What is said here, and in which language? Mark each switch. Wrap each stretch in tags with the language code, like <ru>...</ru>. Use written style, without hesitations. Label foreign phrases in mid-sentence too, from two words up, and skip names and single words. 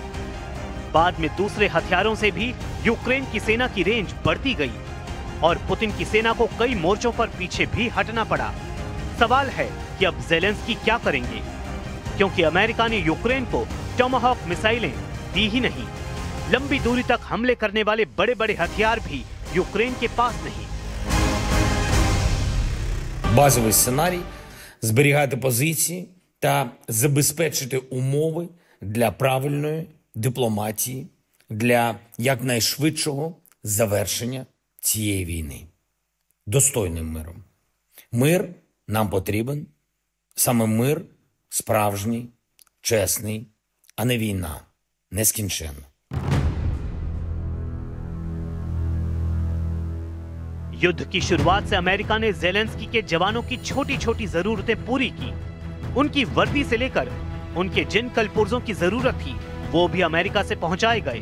<hi>बाद में दूसरे हथियारों से भी यूक्रेन की सेना की रेंज बढ़ती गई और पुतिन की सेना को कई मोर्चों पर पीछे भी हटना पड़ा। सवाल है कि अब ज़ेलेंस्की क्या करेंगे, क्योंकि अमेरिका ने यूक्रेन को टोमाहॉक मिसाइलें दी ही नहीं, लंबी दूरी तक हमले करने वाले बड़े बड़े हथियार भी यूक्रेन के पास नहीं।</hi> <uk>Базовий сценарій – зберігати позиції та забезпечити умови для правильної дипломатії, для якнайшвидшого завершення цієї війни. Достойним миром. Мир нам потрібен. Саме мир справжній, чесний, а не війна нескінченна.</uk> <hi>युद्ध की शुरुआत से अमेरिका ने ज़ेलेंस्की के जवानों की छोटी छोटी जरूरतें पूरी की। उनकी वर्दी से लेकर उनके जिन कलपुर्जों की जरूरत थी वो भी अमेरिका से पहुंचाए गए।</hi>